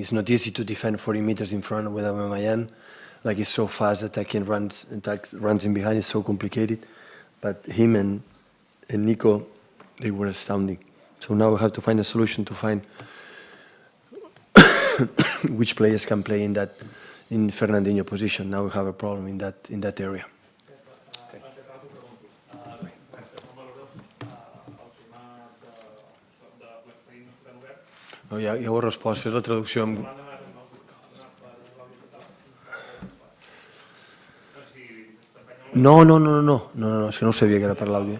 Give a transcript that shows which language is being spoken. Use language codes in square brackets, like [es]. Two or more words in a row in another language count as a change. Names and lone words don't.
[en] It's not easy to defend 40 meters in front with Aubameyang. Like, he's so fast, attacking runs in behind, it's so complicated. But him and Nico, they were astounding. So now we have to find a solution to find which players can play in Fernandinho position. Now we have a problem in that area. [ca] No, ja ho he respost, fes la traducció amb... No, és que no sabia que era per l'àudio.